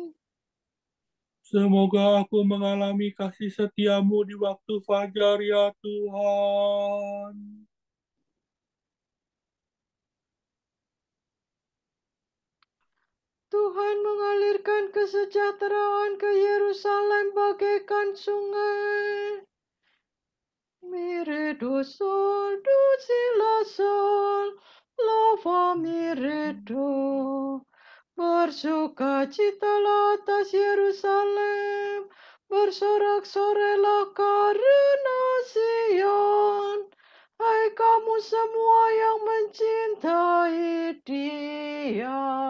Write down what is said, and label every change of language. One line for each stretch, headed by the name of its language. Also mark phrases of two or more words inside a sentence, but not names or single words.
Indonesian: Semoga aku mengalami kasih setiamu di waktu fajar, ya Tuhan. Tuhan mengalirkan kesejahteraan ke Yerusalem bagaikan sungai. Mire do sol, do sila sol, lava mire do. Bersukacitalah atas Yerusalem, bersorak-sorailah karena Sion. Hai kamu semua yang mencintai Dia.